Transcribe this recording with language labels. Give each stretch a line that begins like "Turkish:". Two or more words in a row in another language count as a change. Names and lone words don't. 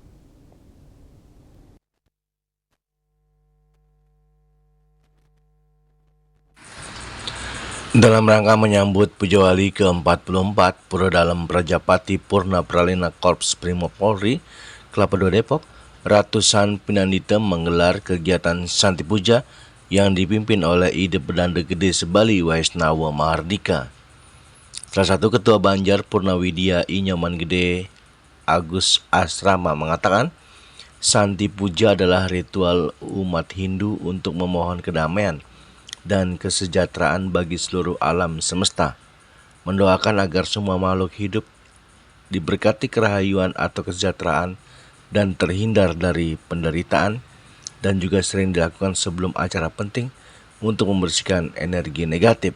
Indonesian: Dalam rangka menyambut Puja Wali ke-44 Pura Dalam Prajapati Purna Pralina Korps Brimob Polri Kelapa II Depok, ratusan pinandita menggelar kegiatan Santi Puja yang dipimpin oleh Ide Pedanda Gede Sebali Waisnawa Mahardika. Salah satu Ketua Banjar Purnawidya Inyoman Gede Agus Asrama mengatakan, Santi Puja adalah ritual umat Hindu untuk memohon kedamaian dan kesejahteraan bagi seluruh alam semesta, mendoakan agar semua makhluk hidup diberkati kerahayuan atau kesejahteraan dan terhindar dari penderitaan, dan juga sering dilakukan sebelum acara penting untuk membersihkan energi negatif.